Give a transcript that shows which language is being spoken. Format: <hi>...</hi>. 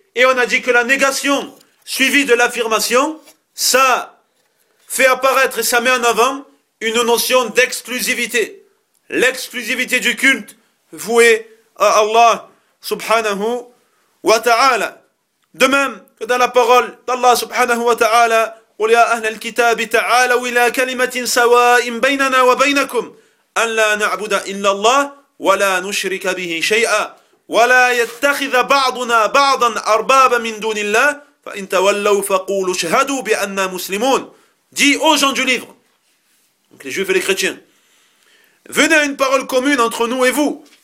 <fr>Et on a dit que la négation suivie de l'affirmation, ça fait apparaître et ça met en avant une notion d'exclusivité. L'exclusivité du culte voué à Allah subhanahu wa ta'ala. De même que dans la parole d'Allah subhanahu</fr> <ar>wa ta'ala, قل يا أهل الكتاب تعالوا إلى كلمة سواء بيننا وبينكم أن لا نعبد إلا الله ولا نشرك به شيئا ولا يتخذ بعضنا بعضا أربابا من دون الله فإن تولوا فقولوا اشهدوا بأننا مسلمون.</ar> <fr>Dit aux gens du livre, donc les juifs et les chrétiens, venez à une parole commune entre nous et vous.</fr>